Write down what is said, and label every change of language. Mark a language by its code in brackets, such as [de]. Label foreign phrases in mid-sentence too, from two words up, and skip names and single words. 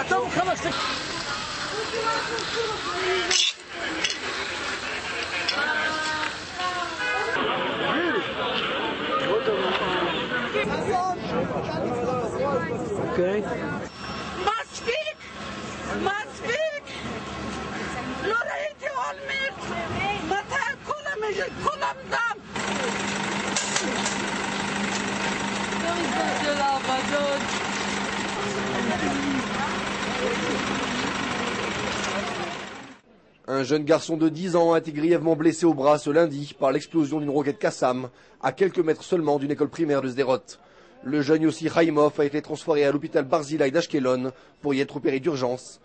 [he] אתה מוכן להשתק... אוקיי. מספיק! מספיק! לא ראיתי עולמית! מתי כולם דם! של העבדות! [fr] Un jeune garçon de 10 ans a été grièvement blessé au bras ce lundi par l'explosion d'une roquette Qassam, à quelques mètres seulement d'une école primaire de Sderot. Le jeune Yossi Haimov a été transféré à l'hôpital Barzilai d'Ashkelon pour y être opéré d'urgence.